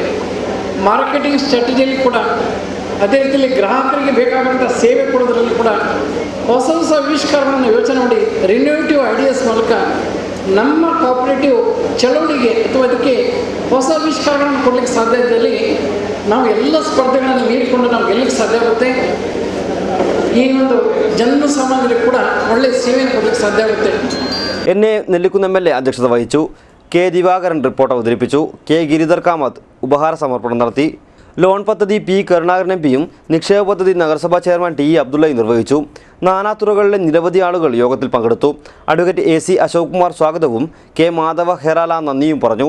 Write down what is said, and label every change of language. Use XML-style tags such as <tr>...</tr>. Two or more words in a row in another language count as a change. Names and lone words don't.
<kn>ಮಾರ್ಕೆಟಿಂಗ್ ಸ್ಟ್ರಾಟಜಿಯಲ್ಲಿ ಕೂಡ ಅದೇ ರೀತಿಯಲ್ಲಿ ಗ್ರಾಹಕರಿಗೆ ಬೇಕಾದಂಥ ಸೇವೆ ಕೊಡೋದ್ರಲ್ಲಿ ಕೂಡ ಹೊಸ ಹೊಸ ಆವಿಷ್ಕಾರಗಳನ್ನು ಯೋಚನೆ ಮಾಡಿ</kn> <en>renovative ideas</en> <kn>ಮೂಲಕ ನಮ್ಮ ಕೋಆಪರೇಟಿವ್ ಚಳವಳಿಗೆ ಅಥವಾ ಅದಕ್ಕೆ ಹೊಸ ಆವಿಷ್ಕಾರಗಳನ್ನು ಕೊಡಲಿಕ್ಕೆ ಸಾಧ್ಯ ಇದ್ದಲ್ಲಿ ನಾವು ಎಲ್ಲ ಸ್ಪರ್ಧೆಗಳನ್ನು ಮೀರಿಕೊಂಡು ನಾವು ಗೆಲ್ಲಲಿಕ್ಕೆ ಸಾಧ್ಯ ಆಗುತ್ತೆ. ಈ ಒಂದು ಜನಸಾಮಾನ್ಯರಿಗೆ ಕೂಡ ಒಳ್ಳೆಯ ಸೇವೆಯನ್ನು ಕೊಡಲಿಕ್ಕೆ ಸಾಧ್ಯ ಆಗುತ್ತೆ.</kn> <ml>എന്നെ നെല്ലിക്കുന്ന് MLA അധ്യക്ഷത വഹിച്ചു. K. ദിവാകരൻ റിപ്പോർട്ട് അവതരിപ്പിച്ചു. K. ഗിരിധർ കാമത്ത് ഉപഹാര സമർപ്പണം നടത്തി. ലോൺ പദ്ധതി P. കരുണാകരൻ MPയും നിക്ഷേപ പദ്ധതി നഗരസഭാ ചെയർമാൻ T. അബ്ദുള്ളയും നിർവഹിച്ചു. നാനാതുറകളിലെ നിരവധി ആളുകൾ യോഗത്തിൽ പങ്കെടുത്തു. അഡ്വക്കേറ്റ് AC. അശോക് കുമാർ സ്വാഗതവും K. മാധവ ഹെറാല നന്ദിയും പറഞ്ഞു.</ml>